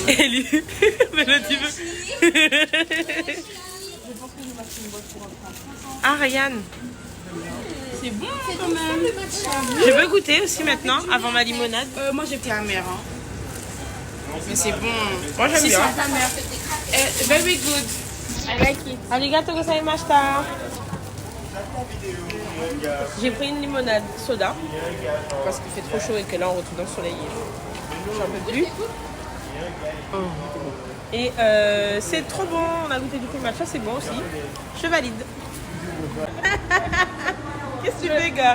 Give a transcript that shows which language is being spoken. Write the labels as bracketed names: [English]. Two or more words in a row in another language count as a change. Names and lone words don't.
[French] Élie. Mélodie veut. Je pense que je vais passer une boîte pour reprendre. Ah, Ryan. C'est bon quand même. Je veux goûter aussi maintenant, avant ma limonade. Moi j'ai pris amer. Hein. Mais c'est bon. Moi j'aime Si, bien. c'est amer. [English] Very good. I like it. [Japanese] ありがとうございました. [French] J'ai pris une limonade soda parce qu'il fait trop chaud et que là on retrouve dans le soleil. J'en peux plus. Et c'est trop bon. On a goûté du coup matcha, c'est bon aussi. Je valide. Qu'est-ce que tu fais, gars?